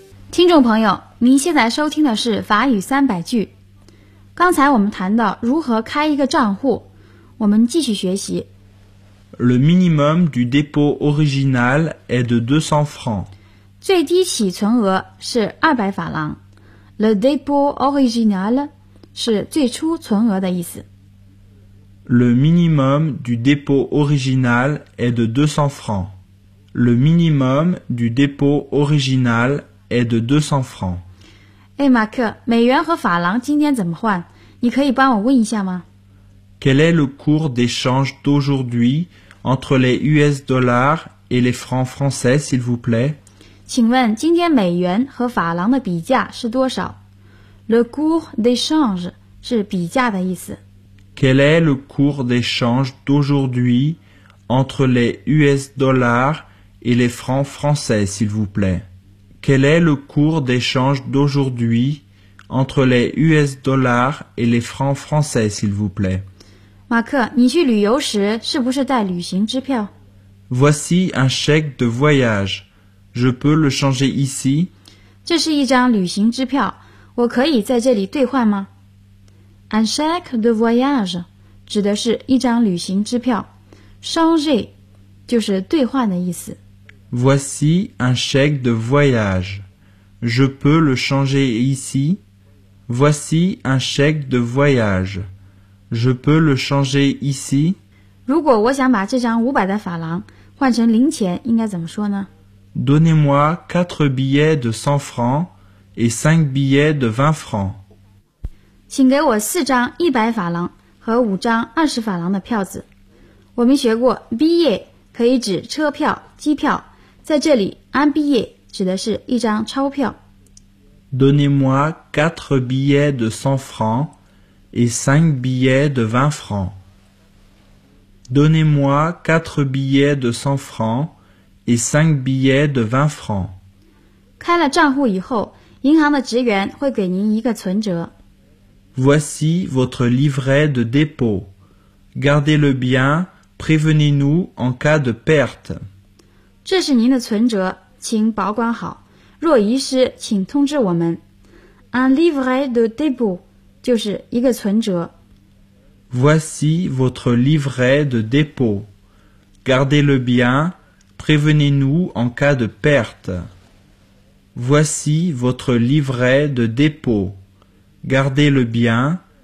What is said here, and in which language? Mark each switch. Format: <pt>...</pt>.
<zh>听众朋友，您现在收听的是法语三百句。刚才我们谈到如何开一个账户，我们继续学习。</zh> <fr>Le minimum du dépôt original est de 200 francs.</fr> <zh>最低起存额是200法郎。</zh> <fr>Le dépôt original</fr> <zh>是最初存额的意思。</zh> <fr>Le minimum du dépôt original est de 200 francs. Le minimum du dépôt originalest de 200 francs.</fr> <zh>哎，马克，美元和法郎今天怎么换？你可以帮我问一下吗？</zh> <fr>Quel est le cours d'échange d'aujourd'hui entre les US dollars et les francs français, s'il vous plaît?</fr> <zh>请问今天美元和法郎的比价是多少？</zh> <fr>Le cours d'échange</fr> <zh>是比价的意思。</zh> <fr>Quel est le cours d'échange d'aujourd'hui entre les US dollars et les francs français, s'il vous plaît? Quel est le cours d'échange d'aujourd'hui entre les US dollars et les francs français, s'il vous plaît?</fr> <zh>马克，你去旅游时是不是带旅行支票？</zh> <fr>Voici un chèque de voyage. Je peux le changer ici?</fr> <zh>这是一张旅行支票，我可以在这里兑换吗？</zh> <fr>Un chèque de voyage</fr> <zh>指的是一张旅行支票。 Changer 就是兑换的意思。</zh> <fr>Voici un chèque de voyage. Je peux le changer ici? Voici un chèque de voyage. Je peux le changer ici?</fr> <zh>如果我想把这张五百的法郎换成零钱，应该怎么说呢？</zh> <fr>Donnez-moi 4 billets de 100 francs et 5 billets de 20 francs.</fr> <zh>请给我四张一百法郎和五张二十法郎的票子。我们学过 billet 可以指车票、机票。在这里 un billet 指的是一张钞票。</zh> <fr>Donnez-moi 4 billets de 100 francs et 5 billets de 20 francs. Donnez-moi 4 billets de 100 francs et 5 billets de 20 francs.</fr> <zh>开了账户以后，银行的职员会给您一个存折。</zh> <fr>Voici votre livret de dépôt. Gardez-le bien, prévenez-nous en cas de perte.</fr> <zh>这是您的存折，请保管好。若遗失，请通知我们。</zh> <fr>Un livret de dépôt</fr> <zh>就是一个存折。</zh> <fr>Voici votre livret de dépôt. Gardez-le bien. Prévenez-nous en cas de perte. Voici votre livret de dépôt. Gardez-le bien.</fr>